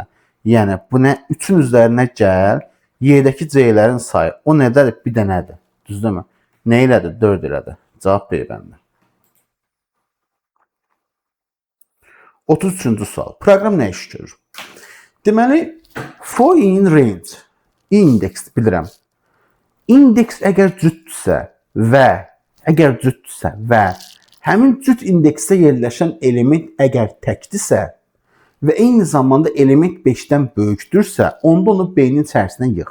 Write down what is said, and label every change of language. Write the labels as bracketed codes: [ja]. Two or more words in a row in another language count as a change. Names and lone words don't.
[az] Yəni bu nə? 3-ün üzərinə gəl. Y-dəki C-lərin sayı. O nədədir? Bir dənədir. Düzdürmü? Nə elədir? 4 elədir. Cavab B bəndə. 33-cü sual. Proqram nə iş görür? Deməli, [en] for in range. [az] Indeks bilirəm. İndeks əgər cütdürsə və həmin cüt indeksdə yerləşən element əgər təkdirsə və eyni zamanda element 5-dən böyükdürsə, onda onu B-nin içərisindən yığ.